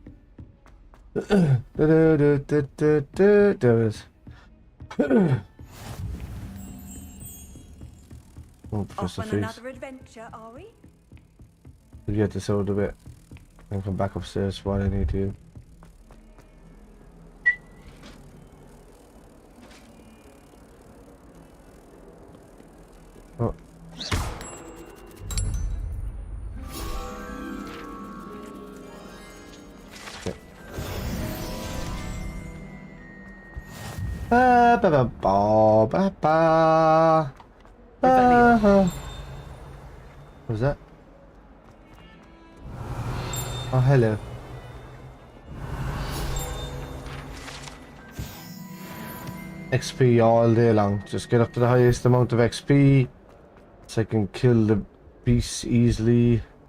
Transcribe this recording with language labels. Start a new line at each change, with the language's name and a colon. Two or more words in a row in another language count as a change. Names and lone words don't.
English: There it is. Oh, Off on another adventure, are we? We'll get this out of it and come back upstairs for what I need to. Oh. Okay. Ba ba ba ba ba ba. What was that? Oh, hello. XP all day long. Just get up to the highest amount of XP so I can kill the beasts easily.